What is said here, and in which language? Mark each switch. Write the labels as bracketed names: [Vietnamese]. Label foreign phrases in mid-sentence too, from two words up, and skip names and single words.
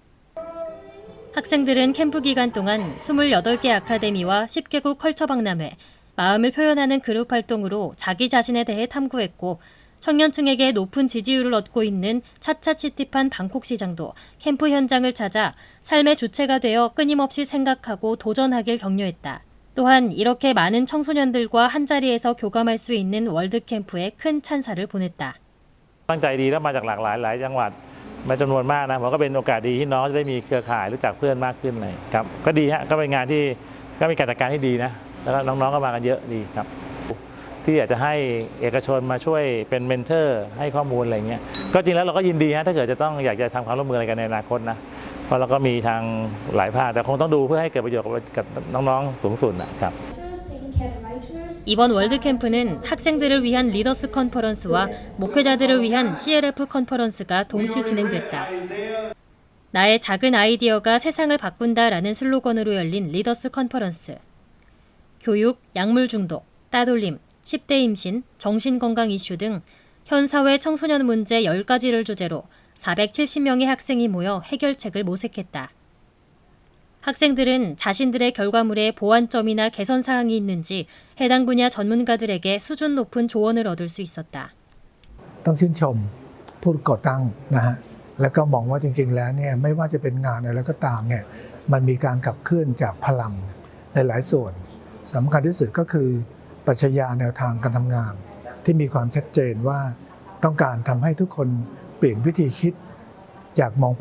[Korean] 학생들은 캠프 기간 동안 28개 아카데미와 10개국 컬처 박람회, 마음을 표현하는 그룹 활동으로 자기 자신에 대해 탐구했고 청년층에게 높은 지지율을 얻고 있는 차차치티판 방콕 시장도 캠프 현장을 찾아 삶의 주체가 되어 끊임없이 생각하고 도전하길 격려했다. 또한 이렇게 많은 청소년들과 한자리에서 교감할 수 있는 월드캠프에 큰 찬사를 보냈다. [Thai] ตั้งใจดีแล้วมาจากหลากหลายจังหวัดมาจำนวนมากนะผมก็เป็นโอกาสดีที่น้องจะได้มีเครือข่ายรู้จักเพื่อนมากขึ้นเลยครับก็ดีฮะก็เป็นงานที่ก็มีการจัดการที่ดีนะแล้วก็น้องๆก็มากันเยอะดีครับที่อยากจะให้เอกชนมาช่วยเป็นเมนเทอร์ให้ข้อมูลอะไรเงี้ยก็จริงแล้วเราก็ยินดีฮะถ้าเกิดจะต้องอยากจะทำความร่วมมืออะไรกันในอนาคตนะเพราะเราก็มีทางหลายภาคแต่คงต้องดูเพื่อให้เกิดประโยชน์กับน้องๆสูงสุดนะครับ [Korean] 이번 월드캠프는 학생들을 위한 리더스 컨퍼런스와 목회자들을 위한 CLF 컨퍼런스가 동시 진행됐다. 나의 작은 아이디어가 세상을 바꾼다라는 슬로건으로 열린 리더스 컨퍼런스. 교육, 약물 중독, 따돌림, 10대 임신, 정신건강 이슈 등 현 사회 청소년 문제 10가지를 주제로 470명의 학생이 모여 해결책을 모색했다. 학생들은 자신들의 결과물에 보완점이나 개선 사항이 있는지 해당 분야 전문가들에게 수준 높은 조언을 얻을 수 있었다. [Thai] ต้องชื่นชมผู้ก่อตั้งนะฮะแล้วก็มองว่าจริงๆแล้วเนี่ยไม่ว่าจะเป็นงานอะไรก็ตามเนี่ยมันมีการขับเคลื่อนจากพลังในหลายส่วนสำคัญที่ สุดก็คือปรัชญาแนวทางการทำงานที่มีความชัดเจนว่าต้องการทำให้ทุกคนเปลี่ยนวิธีคิดจากมองปัญ